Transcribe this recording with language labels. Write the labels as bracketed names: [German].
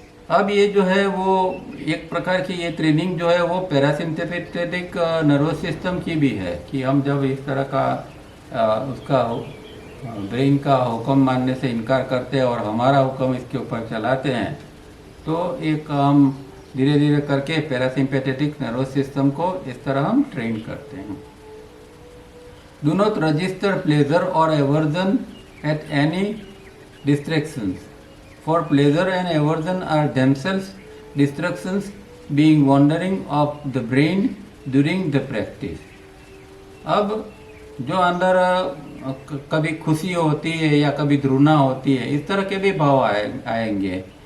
[Hindi] अब ये जो है वो एक प्रकार की ये ट्रेनिंग जो है वो पैरासिम्पैथेटिक नर्वस सिस्टम की भी है कि हम जब इस तरह का उसका ब्रेन का हुक्म मानने से इनकार करते हैं और हमारा हुक्म इसके ऊपर चलाते हैं, तो एक हम धीरे धीरे करके पैरासिम्पैथेटिक नर्वस सिस्टम को इस तरह हम ट्रेन करते हैं। [English] Do not register pleasure और aversion at any distractions, for pleasure and aversion are themselves distractions being wandering of the brain during the practice। [Hindi] अब जो अंदर कभी खुशी होती है या कभी घृणा होती है, इस तरह के भी भाव आएंगे।